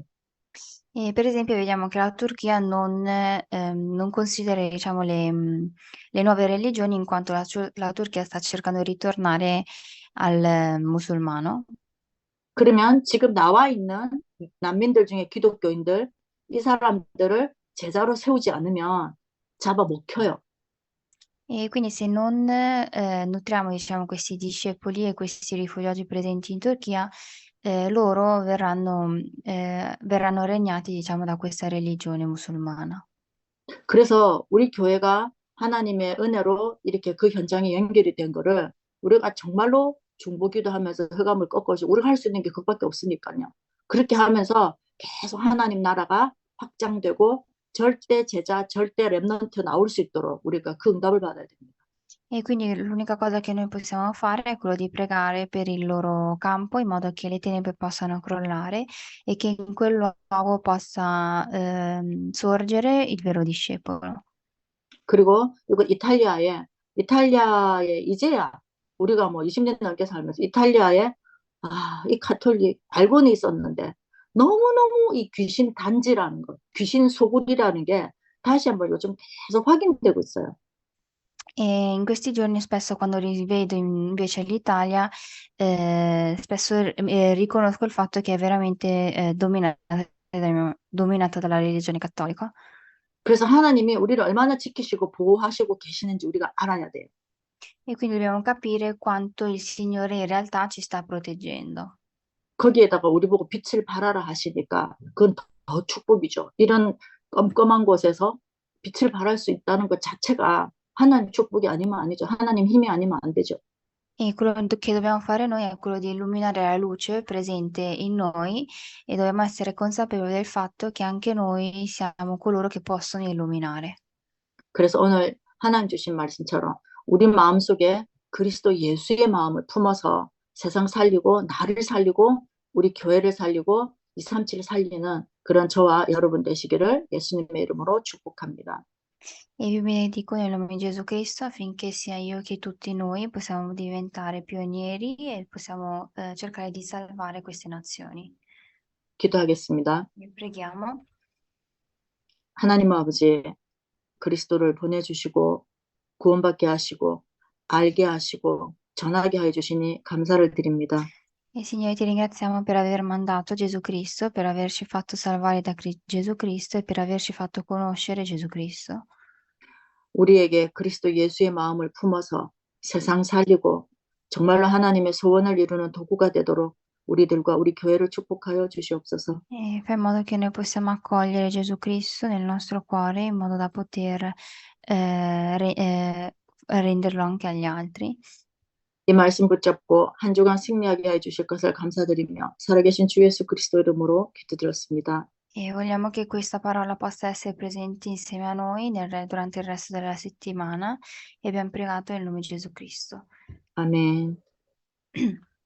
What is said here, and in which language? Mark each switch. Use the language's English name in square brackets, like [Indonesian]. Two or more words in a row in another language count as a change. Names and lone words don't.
[Italian] E per esempio vediamo che la Turchia non considera, diciamo, le nuove religioni in quanto la Turchia sta cercando di ritornare al musulmano. [Korean] 그러면 지금 나와 있는 난민들 중에 기독교인들, 이 사람들을 제자로 세우지 않으면 잡아 못 켜요. [Italian] E quindi se non nutriamo, diciamo, questi discepoli e questi rifugiati presenti in Turchia, loro verranno regnati, diciamo, da questa religione musulmana. [Korean] 그래서 우리 교회가 하나님의 은혜로 이렇게 그 현장에 연결이 된 거를 우리가 정말로 중보기도 하면서 흑암을 꺾어주고 우리가 할 수 있는 게 그것밖에 없으니까요. 그렇게 하면서 계속 하나님 na라가 확장되고 절대 제자, 절대 렘넌트 나올 수 있도록 우리가 그 응답을 받아야 됩니다. [Italian] E quindi l'unica cosa che noi possiamo fare è quello di pregare per il loro campo in modo che le tenebre possano crollare e che in quel luogo possa sorgere il vero discepolo. [Korean] 그리고 이거 이탈리아에 이제야 우리가 뭐 20년 넘게 살면서 이탈리아에 이 가톨릭 알고는 있었는데 너무너무 이 귀신 단지라는 것, 귀신 소굴이라는 게 다시 한번 요즘 계속 확인되고 있어요. [Italian] E in questi giorni spesso quando rivedo invece l'Italia, spesso riconosco il fatto che è veramente dominata dalla religione cattolica. [Korean] 그래서 하나님이 우리를 얼마나 지키시고 보호하시고 계시는지 우리가 알아야 돼요. [Italian] E quindi dobbiamo capire quanto il Signore in realtà ci sta proteggendo. [Korean] 거기에다가 우리 보고 빛을 발하라 하시니까 그건 더 축복이죠. 이런 껌껌한 곳에서 빛을 발할 수 있다는 것 자체가 하나님 축복이 아니면 아니죠. 하나님 힘이 아니면 안 되죠. [Italian] E quello che dobbiamo fare noi è quello di illuminare la luce presente in noi e dobbiamo essere consapevoli del fatto che anche noi siamo coloro che possono illuminare. [Korean] 그래서 오늘 하나님 주신 말씀처럼 우리 마음속에 그리스도 예수의 마음을 품어서 세상 살리고 나를 살리고 우리 교회를 살리고 237을 살리는 그런 저와 여러분 되시기를 예수님의 이름으로 축복합니다. [Italian] E vi benedico nel nome di Gesù Cristo affinché sia io che tutti noi possiamo diventare pionieri e possiamo cercare di salvare queste nazioni. [Korean] 기도하겠습니다. [Italian] Vi preghiamo. [Korean] 하나님 아버지 그리스도를 보내주시고 구원받게 하시고 알게 하시고 전하게 해 주시니 감사를 드립니다. [Italian] E Signore, ti ringraziamo per aver mandato Gesù Cristo, per averci fatto salvare da Gesù Cristo e per averci fatto conoscere Gesù Cristo. [Korean] 우리에게 그리스도 예수의 마음을 품어서 세상 살리고 정말로 하나님의 소원을 이루는 도구가 되도록 우리들과 우리 교회를 축복하여 주시옵소서. [Italian] E fai in modo che noi possiamo accogliere Gesù Cristo nel nostro cuore in modo da poter renderlo anche agli altri. [Korean] 이 말씀 붙잡고 한 주간 승리하게 해 주실 것을 감사드리며 살아계신 주 예수 그리스도 이름으로 기도드렸습니다. [Italian] E vogliamo che questa parola possa essere presente insieme a noi durante il resto della settimana e abbiamo pregato nel nome di Gesù Cristo. [Korean] 아멘.